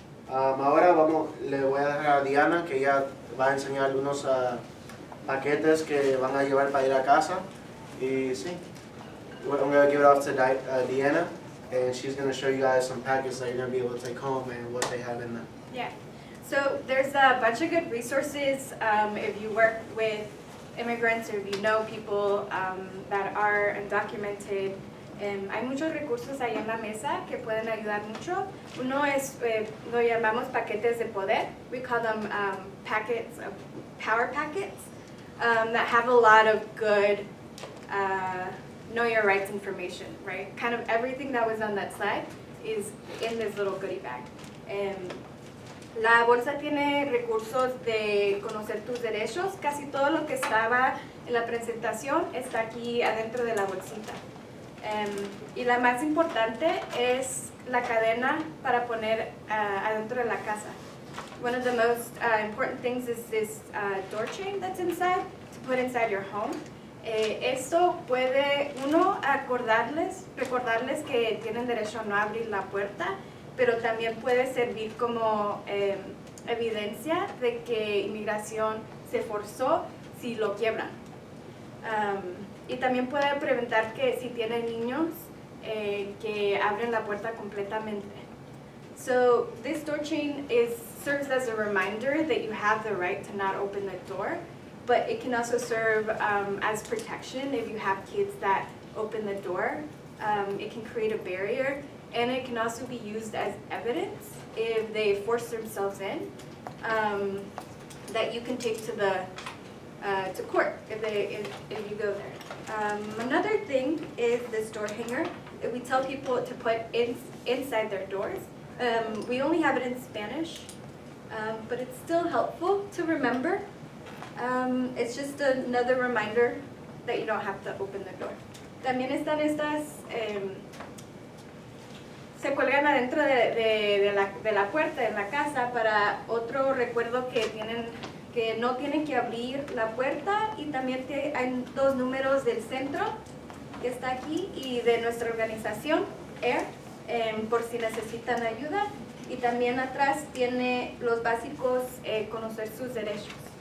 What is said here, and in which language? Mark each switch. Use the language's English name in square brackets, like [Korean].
[Spanish] Ahora le voy a dejar a Diana que ella va a enseñar algunos paquetes que van a llevar para ir a casa. Y sí, [English] I'm going to give it off to Diana, and she's going to show you guys some packets that you're going to be able to take home and what they have in them. Yeah. So there's a bunch of good resources if you work with immigrants or if you know people that are undocumented. [Spanish] Hay muchos recursos ahí en la mesa que pueden ayudar mucho. Uno es, lo llamamos paquetes de poder. [English] We call them packets, power packets, that have a lot of good know your rights information, right? Kind of everything that was on that slide is in this little goodie bag. [Spanish] La bolsa tiene recursos de conocer tus derechos. Casi todo lo que estaba en la presentación está aquí adentro de la bolsita. Y la más importante es la cadena para poner adentro de la casa. [English] One of the most important things is this door chain that's inside, to put inside your home. [Spanish] Esto puede, uno, recordarles que tienen derecho a no abrir la puerta, pero también puede servir como evidencia de que inmigración se forzó si lo quiebran. Y también puede preventar que si tienen niños que abren la puerta completamente. [English] So this door chain serves as a reminder that you have the right to not open the door, but it can also serve as protection if you have kids that open the door. It can create a barrier, and it can also be used as evidence if they force themselves in, that you can take to court if you go there. Another thing is this door hanger that we tell people to put inside their doors. We only have it in Spanish, but it's still helpful to remember. It's just another reminder that you don't have to open the door. [Spanish] También están estas, se cuelgan adentro de la puerta de la casa para otro recuerdo que no tienen que abrir la puerta, y también hay 2 números del centro que está aquí y de nuestra organización, AIR, por si necesitan ayuda, y también atrás tiene los básicos, conocer sus derechos.